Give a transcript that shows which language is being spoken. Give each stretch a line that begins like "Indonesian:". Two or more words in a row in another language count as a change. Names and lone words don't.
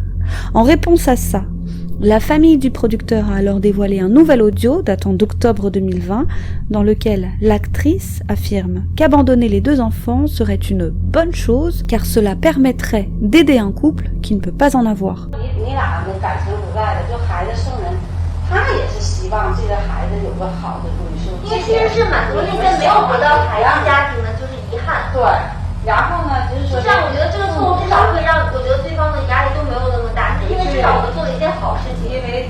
French: En réponse à ça, la famille du producteur a alors dévoilé un nouvel audio datant d'octobre 2020 dans lequel l'actrice affirme qu'abandonner les 2 enfants serait une bonne chose car cela permettrait d'aider un couple qui ne peut pas en avoir.
Chinese: 他也是希望这个孩子有个好的归宿，因为其实是满足那些没有得到孩子家庭的就是遗憾。对，然后呢，就是说，这样我觉得这个错误至少会让我觉得对方的压力都没有那么大，因为至少我们做了一件好事情。因为